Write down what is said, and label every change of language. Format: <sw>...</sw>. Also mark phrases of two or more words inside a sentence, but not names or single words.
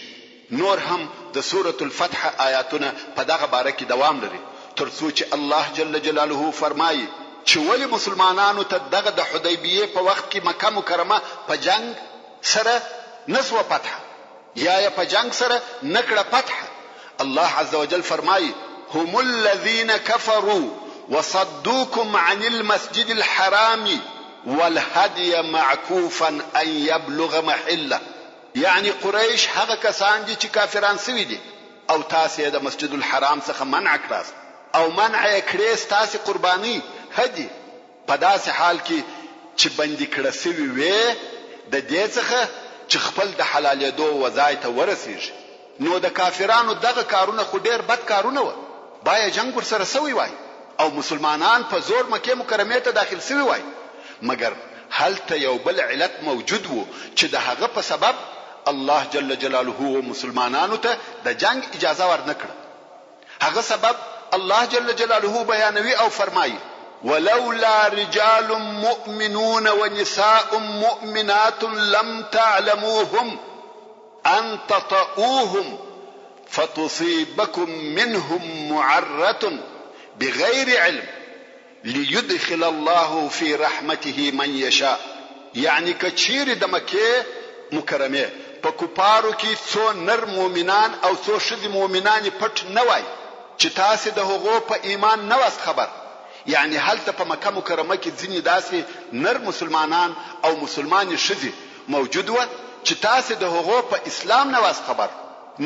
<ps>نور هم د سورة الفتح آیاتونه په دغه باره کې دوام لري تر څو چې الله</ps> <ar>جل جلاله</ar> <ps>فرمایي چې ولی مسلمانانو ته دغه د حدیبیه په وخت کې مکه مکرمه په جنگ سره نسوه فتح یا په جنگ سره نکړه فتح.</ps> <ar>الله عز وجل فرمایي هم الذين كفروا وصدوكم عن المسجد الحرام والهدي معكوفا ان يبلغ محله.</ar> <ps>یعنی قریش هغه کسان دي چې کافران سوي دي او تاسو د مسجد الحرام څخه منع کړاست او منع کړی تاسو قرباني هدي په داسې حال کې چې بندي کړه سوي وي د دې څخه چې خپل د حلالېدو وځای ته ورسیږي. نو د کافرانو دغه کارونه خو ډېر بد کارونه و، باید جنگ ورسره سوی وای او مسلمانان په زور مکه مکرمه ته داخل سوی وای، مګر هلته یو بل علت موجود وو چې د هغه په سبب الله</ps> <ar>جل جلاله</ar> <ps>و مسلمانانو ته د جنگ اجازه ورنکړه. هغه سبب الله</ps> <ar>جل جلاله</ar> <ps>بیانوي او فرمایي</ps> <ar>ولولا رجال مؤمنون ونساء مؤمنات لم تعلموهم أن تطؤوهم فتصيبكم منهم معرة بغير علم ليدخل الله في رحمته من يشاء.</ar> <ps>يعني كچير د مکه مکرمه په کوپارو کې څو نر مؤمنان او څو ښځې مؤمنان پټ نه وای چې تاسو د هغو په ایمان نه واست خبر. یعنی هلته په مکه مکرمه کې ځینې داسې نر مسلمانان او مسلمان ښځې موجود و چې تاسو د هغو په اسلام نه واست خبر.</ps>